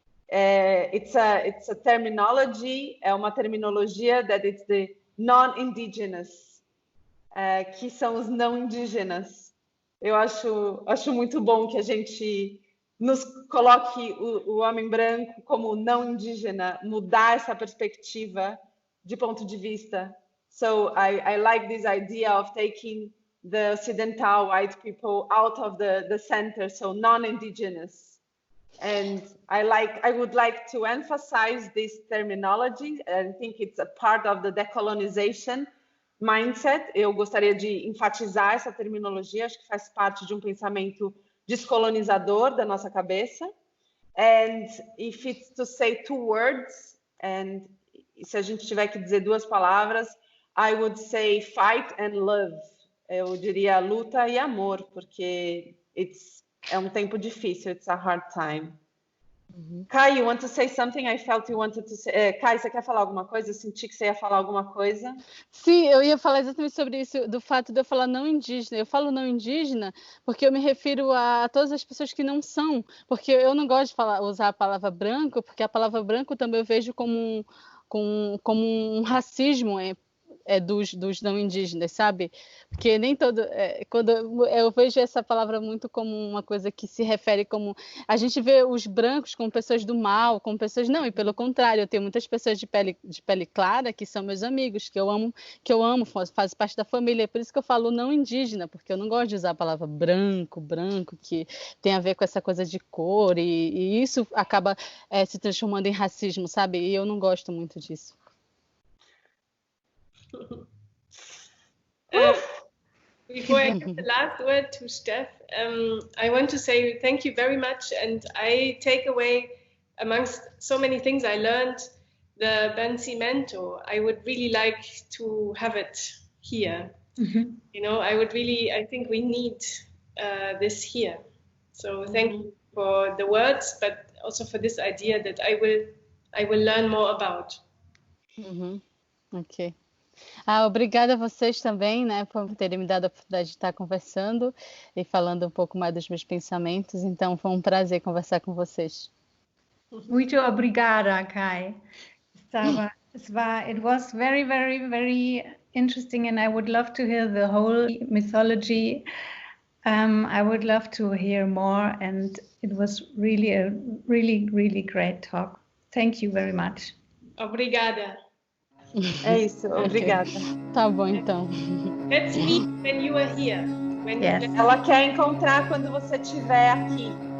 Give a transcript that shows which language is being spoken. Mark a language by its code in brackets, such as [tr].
[en] It's a terminology, [pt] é uma terminologia [en] that it's the non-indigenous, [pt] que são os não indígenas. Eu acho muito bom que a gente nos coloque o homem branco como não indígena, mudar essa perspectiva de ponto de vista. [en] So I like this idea of taking the Occidental white people out of the center, so non-indigenous. And I would like to emphasize this terminology. I think it's a part of the decolonization mindset. [pt] Eu gostaria de enfatizar essa terminologia, acho que faz parte de um pensamento descolonizador da nossa cabeça. [en] And if it's to say two words, and [pt] se a gente tiver que dizer duas palavras, [en] I would say fight and love. [pt] Eu diria luta e amor, porque é um tempo difícil, [en] it's a hard time. Kai, you want to say something? I felt you wanted to say. [pt] Kai, você quer falar alguma coisa? Eu senti que você ia falar alguma coisa. Sim, eu ia falar exatamente sobre isso, do fato de eu falar não indígena. Eu falo não indígena porque eu me refiro a todas as pessoas que não são, porque eu não gosto de usar a palavra branco, porque a palavra branco também eu vejo como um racismo dos não indígenas, sabe? Porque nem todo... quando eu vejo essa palavra muito como uma coisa que se refere como... A gente vê os brancos como pessoas do mal, como pessoas... Não, e pelo contrário, eu tenho muitas pessoas de pele clara que são meus amigos, que eu amo, faz parte da família. É por isso que eu falo não indígena, porque eu não gosto de usar a palavra branco, que tem a ver com essa coisa de cor, e isso acaba se transformando em racismo, sabe? E eu não gosto muito disso. [en] Before I give the last word to Steph, I want to say thank you very much, and I take away, amongst so many things I learned, the Vencimento. I would really like to have it here. Mm-hmm. You know, I think we need this here. So thank you for the words, but also for this idea that I will learn more about. Mm-hmm. Okay. [pt] Obrigada a vocês também, né, por terem me dado a oportunidade de estar conversando e falando um pouco mais dos meus pensamentos. Então, foi um prazer conversar com vocês. Muito obrigada, Kai. [en] It was very, very, very interesting, and I would love to hear the whole mythology. I would love to hear more, and it was really a really, really great talk. Thank you very much. [pt] Obrigada. É isso, obrigada. Tá bom, então. [en] Let's meet when you are here. Yes. [pt] Ela quer encontrar quando você estiver aqui.